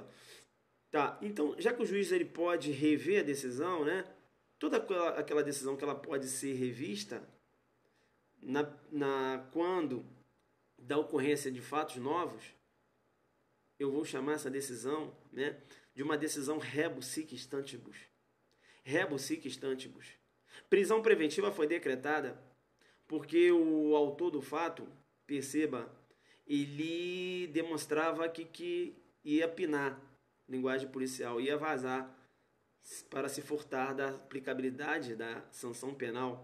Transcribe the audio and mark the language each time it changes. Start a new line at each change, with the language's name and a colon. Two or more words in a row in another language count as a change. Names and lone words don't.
Portuguese: Tá, então, já que o juiz ele pode rever a decisão, né? Toda aquela decisão que ela pode ser revista quando da ocorrência de fatos novos, eu vou chamar essa decisão, né, de uma decisão
Latin: rebus sic stantibus. Rebus sic stantibus.
Portuguese: Prisão preventiva foi decretada porque o autor do fato, perceba, ele demonstrava que ia pinar, linguagem policial, ia vazar para se furtar da aplicabilidade da sanção penal.